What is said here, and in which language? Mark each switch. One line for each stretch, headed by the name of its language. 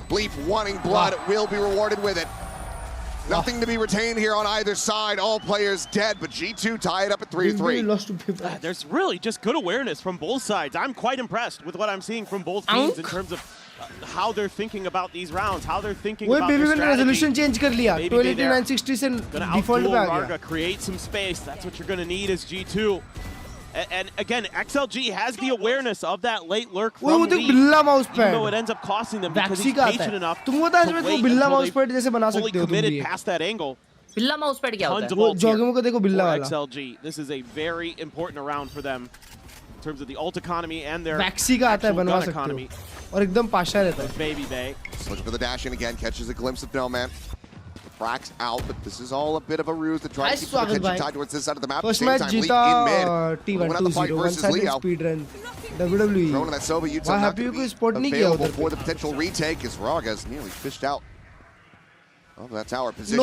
English: Leaf wanting blood. Will be rewarded with it. Nothing to be retained here on either side. All players dead, but G2 tie it up at 3-3. There's really just good awareness from both sides. I'm quite impressed with what I'm seeing from both teams in terms of how they're thinking about these rounds, how they're thinking about their strategy.
Hindi: resolution change कर लिया. 20:960 से default पे आ गया.
English: Create some space. That's what you're going to need as G2. And again, XLG has the awareness of that late lurk from Leaf, even though it ends up costing them because he's patient enough to wait until they fully committed past that angle.
Hindi: बिल्ला mouse pad क्या होता है? वो jogging को देखो बिल्ला वाला.
English: XLG, this is a very important round for them in terms of the ult economy and their
Hindi: वैक्सी का आता है बनवा सकते हो और एकदम पाशा रहता है.
English: Baby Bay. Looking for the dash in again, catches a glimpse of No Man. Fracks out, but this is all a bit of a ruse to try to keep the attention tied towards this side of the map. At the same time, Leak in mid. Went out the fight versus Leo. Speedrun. WWE. Throwing that Soba Utah not going to be available for the potential retake as Raga's nearly fished out of that tower position.